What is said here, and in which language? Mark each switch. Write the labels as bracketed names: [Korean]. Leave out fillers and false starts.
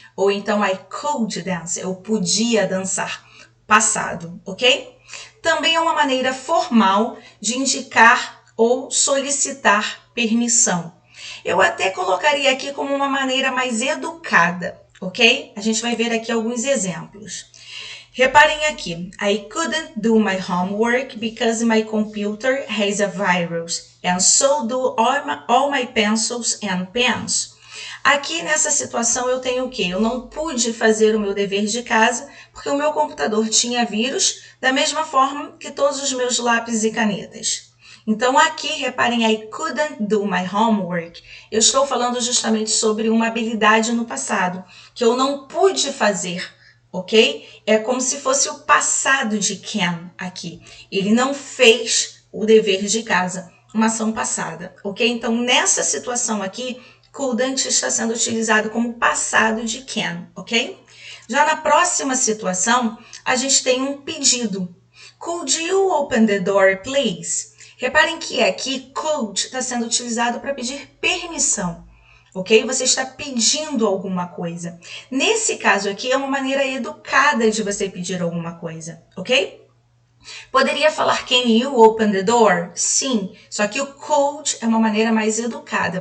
[Portuguese] Ou então, [English] I could dance, [Portuguese] eu podia dançar. Passado, ok? Também é uma maneira formal de indicar ou solicitar permissão. Eu até colocaria aqui como uma maneira mais educada, ok? A gente vai ver aqui alguns exemplos. Reparem aqui, [English] I couldn't do my homework because my computer has a virus, and so do all my pencils and pens. [Portuguese] Aqui nessa situação eu tenho o quê? Eu não pude fazer o meu dever de casa porque o meu computador tinha vírus, da mesma forma que todos os meus lápis e canetas. Então aqui, reparem, [English] I couldn't do my homework. [Portuguese] Eu estou falando justamente sobre uma habilidade no passado, que eu não pude fazer, ok? É como se fosse o passado de can aqui. Ele não fez o dever de casa, uma ação passada, ok? Então nessa situação aqui, couldn't está sendo utilizado como passado de can, ok? Já na próxima situação, a gente tem um pedido. [English] Could you open the door, please? [Portuguese] Reparem que aqui could está sendo utilizado para pedir permissão, ok? Você está pedindo alguma coisa. Nesse caso aqui é uma maneira educada de você pedir alguma coisa, ok? Poderia falar [English] can you open the door? [Portuguese] Sim, só que o could é uma maneira mais educada.